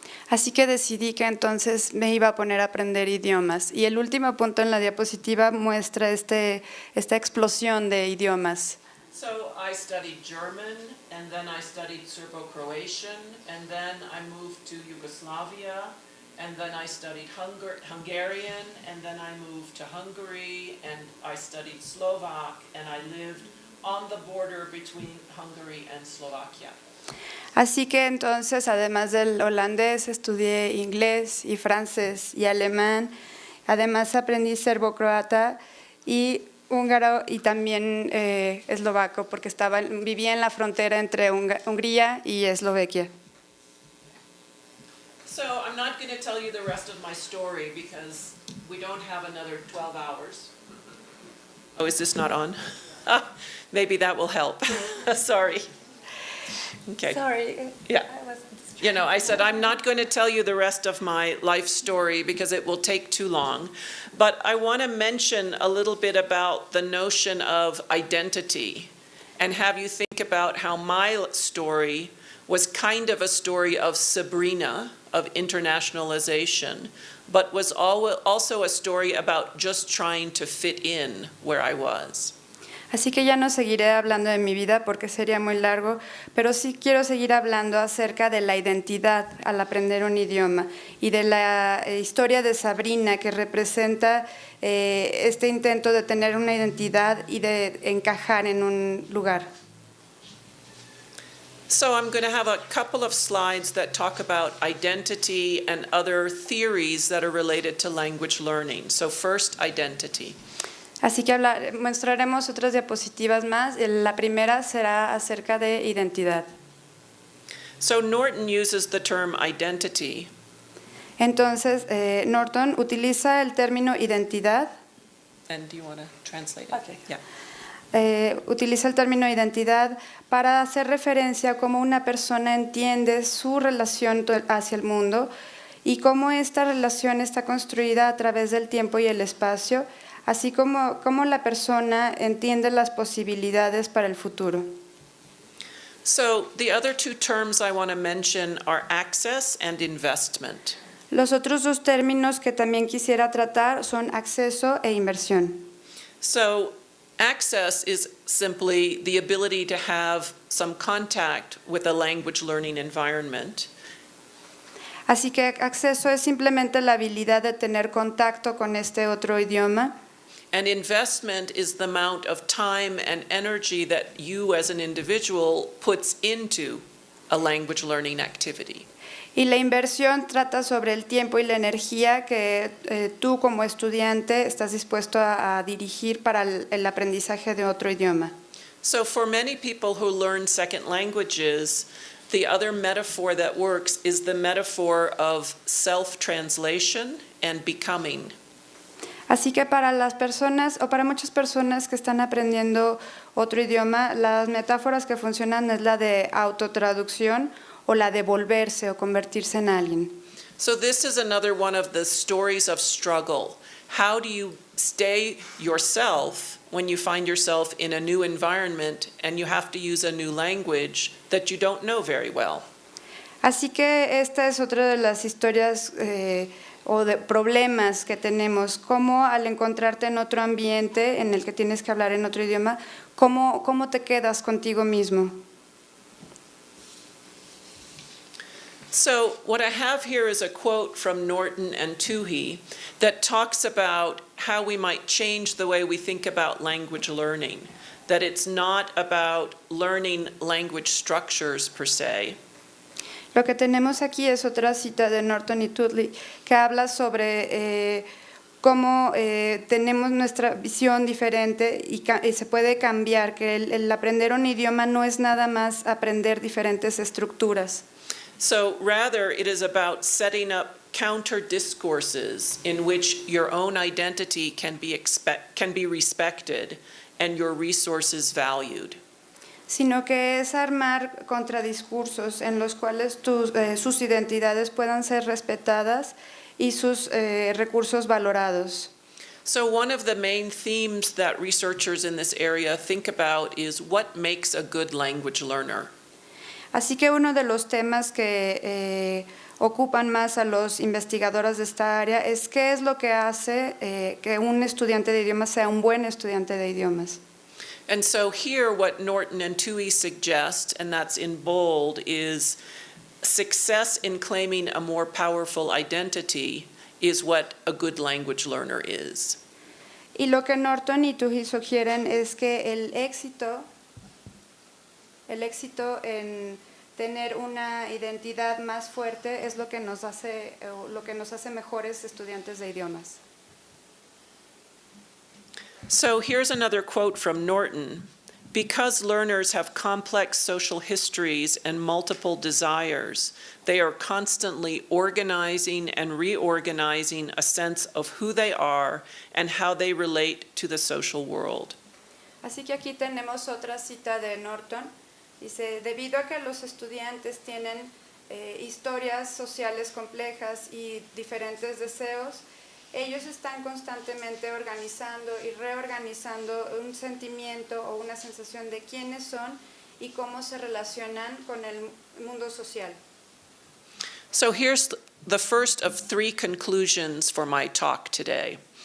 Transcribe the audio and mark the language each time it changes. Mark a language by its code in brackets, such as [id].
[es] Así que decidí que entonces me iba a poner a aprender idiomas. Y el último punto en la diapositiva muestra esta explosión de idiomas. [en] So I studied German, and then I studied Serbo-Croatian, and then I moved to Yugoslavia, and then I studied Hungarian, and then I moved to Hungary, and I studied Slovak, and I lived on the border between Hungary and Slovakia. [es] Así que entonces, además del holandés, estudié inglés y francés y alemán. Además aprendí serbo-croata y húngaro y también eslovaco, porque vivía en la frontera entre Hungría y Eslovaquia. [en] So I'm not going to tell you the rest of my story because we don't have another 12 hours. Oh, is this not on? Maybe that will help. Sorry. Okay. Sorry. Yeah. You know, I said I'm not going to tell you the rest of my life story because it will take too long. But I want to mention a little bit about the notion of identity and have you think about how my story was kind of a story of Sabrina, of internationalization, but was also a story about just trying to fit in where I was. [es] Así que ya no seguiré hablando de mi vida porque sería muy largo, pero sí quiero seguir hablando acerca de la identidad al aprender un idioma y de la historia de Sabrina, que representa este intento de tener una identidad y de encajar en un lugar. [en] So I'm going to have a couple of slides that talk about identity and other theories that are related to language learning. So first, identity. [es] Así que mostraremos otras diapositivas más. La primera será acerca de identidad. [en] So Norton uses the term identity. [es] Entonces, Norton utiliza el término identidad. [en] And do you want to translate it? Okay. Yeah. [es] Utiliza el término identidad para hacer referencia a cómo una persona entiende su relación hacia el mundo y cómo esta relación está construida a través del tiempo y el espacio, así como cómo la persona entiende las posibilidades para el futuro. [en] So the other two terms I want to mention are access and investment. [es] Los otros dos términos que también quisiera tratar son acceso e inversión. [en] So access is simply the ability to have some contact with a language learning environment. [es] Así que acceso es simplemente la habilidad de tener contacto con este otro idioma. [en] And investment is the amount of time and energy that you as an individual puts into a language learning activity. [es] Y la inversión trata sobre el tiempo y la energía que tú como estudiante estás dispuesto a dirigir para el aprendizaje de otro idioma. [en] So for many people who learn second languages, the other metaphor that works is the metaphor of self-translation and becoming. [es] Así que para las personas, o para muchas personas que están aprendiendo otro idioma, las metáforas que funcionan es la de autotraducción o la de volverse o convertirse en alguien. [en] So this is another one of the stories of struggle. How do you stay yourself when you find yourself in a new environment and you have to use a new language that you don't know very well? [es] Así que esta es otra de las historias o de problemas que tenemos, cómo al encontrarte en otro ambiente en el que tienes que hablar en otro idioma, cómo te quedas contigo mismo. [en] So what I have here is a quote from Norton and Toohey that talks about how we might change the way we think about language learning, that it's not about learning language structures per se. [es] Lo que tenemos aquí es otra cita de Norton y Toohey que habla sobre cómo tenemos nuestra visión diferente y se puede cambiar, que el aprender un idioma no es nada más aprender diferentes estructuras. [en] So rather, it is about setting up counter discourses in which your own identity can be respected and your resources valued. [es] Sino que es armar contradiscursos en los cuales sus identidades puedan ser respetadas y sus recursos valorados. [en] So one of the main themes that researchers in this area think about is what makes a good language learner. [es] Así que uno de los temas que ocupan más a los investigadores de esta área es qué es lo que hace que un estudiante de idiomas sea un buen estudiante de idiomas. [en] And so here what Norton and Toohey suggest, and that's in bold, is success in claiming a more powerful identity is what a good language learner is. [es] Y lo que Norton y Toohey sugieren es que el éxito en tener una identidad más fuerte es lo que nos hace mejores estudiantes de idiomas. [en] So here's another quote from Norton. Because learners have complex social histories and multiple desires, they are constantly organizing and reorganizing a sense of who they are and how they relate to the social world. [es] Así que aquí tenemos otra cita de Norton. Dice, debido a que los estudiantes tienen historias sociales complejas y diferentes deseos, ellos están constantemente organizando y reorganizando un sentimiento o una sensación de quiénes son y cómo se relacionan con el mundo social. [en] So here's the first of three conclusions for my talk today.